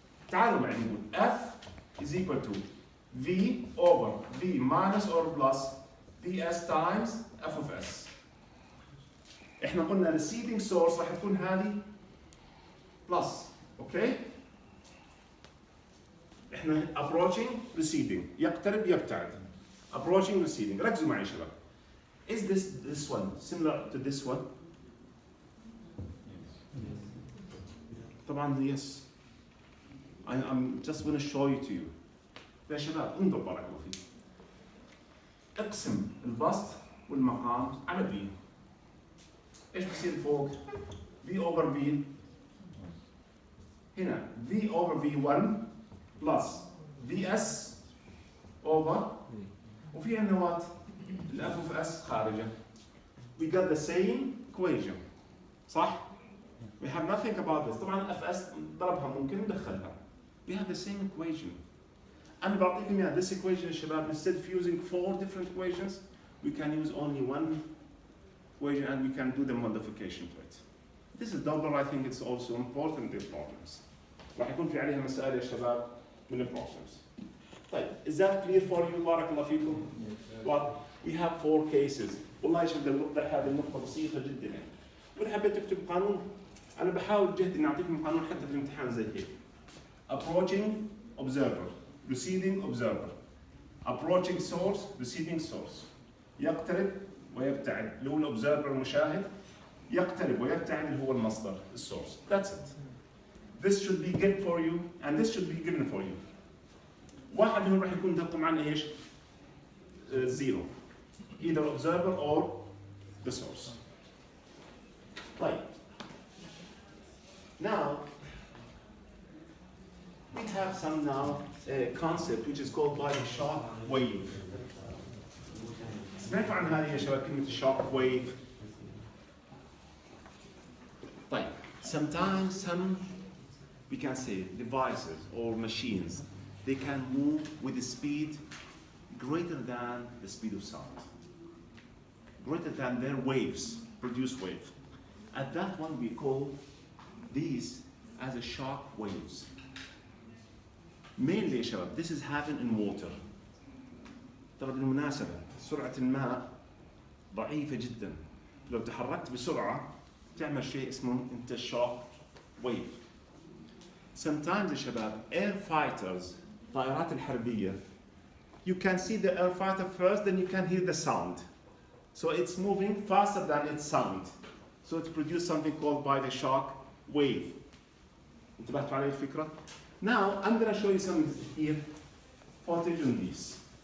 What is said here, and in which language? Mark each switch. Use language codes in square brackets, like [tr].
[ar] تعالوا معي نقول [en] F is equal to V over V minus or plus Vs times F of S. [ar] احنا قلنا receding source راح تكون هذه plus اوكي؟ احنا [en] approaching receding [ar] يقترب يبتعد approaching receding ركزوا معي شباب. [en] Is this one similar to this one? [ar] طبعا yes. [en] I'm just going to show you to you. [ar] يا شباب انظر بارك الله فيك. اقسم البسط والمقام على V. ايش بصير فوق؟ V over V. هنا V over V1 plus Vs over وفي عندنا what؟ الF of S خارجة. [en] We got the same equation. صح؟ We have nothing about this. [ar] طبعا Fs ضربها ممكن ندخلها. [en] We have the same equation. [ar] أنا بعطيكم إياها [en] this equation يا شباب instead of using 4 different equations we can use only one equation and we can do the modification to it. This is double. I think it's also important in problems. [ar] راح يكون في عليها مسائل يا شباب من ال problems. [en] طيب is that clear for you [ar] بارك الله فيكم؟ [en] Well, we have 4 cases. [ar] والله يا شباب نوضح هذه النقطة بسيطة جدا يعني. وإذا حبيت تكتب قانون أنا بحاول جهدي إني أعطيكم قانون حتى في الامتحان زي هيك. [en] Approaching observer, receding observer, approaching source, receding source. [ar] يقترب ويبتعد اللي هو الأوبزرفر المشاهد، يقترب ويبتعد اللي هو المصدر السورس. [en] That's it. This should be given for you and this should be given for you. [ar] واحد منهم راح يكون دقة معنا ايش؟ Zero. [en] Either observer or the source. طيب. Now we have some now concept which is called by the shock wave. [ar] سمعتوا عن هذه يا شباب كلمة shock wave؟ طيب. [en] Sometimes some we can say devices or machines they can move with a speed greater than the speed of sound, greater than their waves, produce wave. At that one we call these as a shock waves. Mainly يا شباب this is happening in water. [ar] ترى بالمناسبة سرعة الماء ضعيفة جدا. لو تحركت بسرعة تعمل شيء اسمه انت shock wave. [en] Sometimes يا شباب air fighters [ar] طائرات الحربية [en] you can see the air fighter first then you can hear the sound. So it's moving faster than its sound. So it produces something called by the shock wave. [ar] انتبهتوا على الفكرة؟ [en] Now I'm going to show you some here footage on this.